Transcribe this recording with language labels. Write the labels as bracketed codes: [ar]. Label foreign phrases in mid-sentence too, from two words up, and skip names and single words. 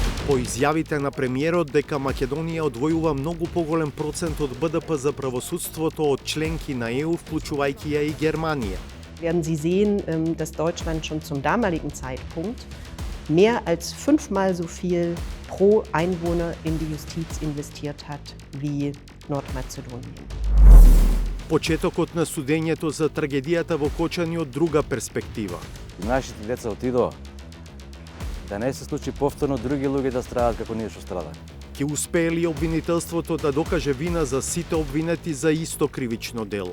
[mk] По изјавите на премиерот дека Македонија одвојува многу поголем процент од БДП за правосудството од членки на ЕУ, вклучувајќи ја и Германија. [de] Werden Sie sehen, dass Deutschland schon zum damaligen Zeitpunkt mehr als 5-mal so viel pro Einwohner in die Justiz investiert hat wie Nordmazedonien. [mk] Почетокот на судењето за трагедијата во Кочани од друга перспектива. Нашите деца отидоа да не се случи повторно други луѓе да страдат како ние што страдаме. Ќе успее ли обвинителството да докаже вина за сите обвинети за исто кривично дело?